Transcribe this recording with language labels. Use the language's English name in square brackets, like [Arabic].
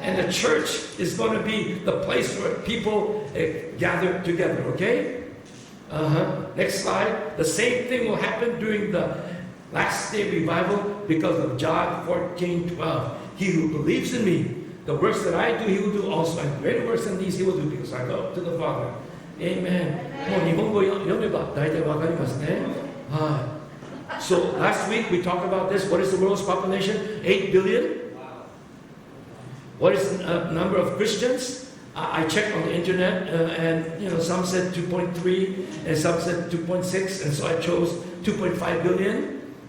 [English] And the church is going to be the place where people gather together. Okay? Next slide. The same thing will happen during the last day revival because of John 14:12. He who believes in me, the works that I do, he will do also. And greater works than these he will do because I go to the Father. Amen. [Japanese] もう日本語読めば大体わかりますね。はい。 [English] So last week we talked about this. What is the world's population? 8 billion. What is the number of Christians? I checked on the internet, and some said 2.3, and some said 2.6, and so I chose 2.5 billion.